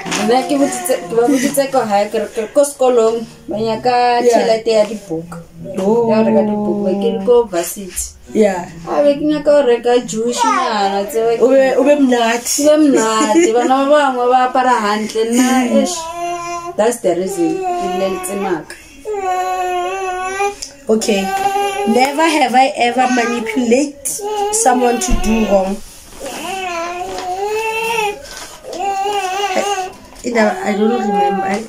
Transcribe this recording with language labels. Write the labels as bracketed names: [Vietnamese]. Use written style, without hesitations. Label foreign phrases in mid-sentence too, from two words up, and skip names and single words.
[Northern Sotho] nna ke ba boditse ko hae ke re ko sekolong ba nyaka tšhelete ya dibuka ya go reka dibuka ke re ko varsity a be ke nyaka go reka juicenyana tseo o be mnate bana ba bangwe ba apara hantle nna [English] that's the reason [Northern Sotho] ke leletse maka. [English] Okay, never have I ever manipulate someone to do wrong. I don't remember.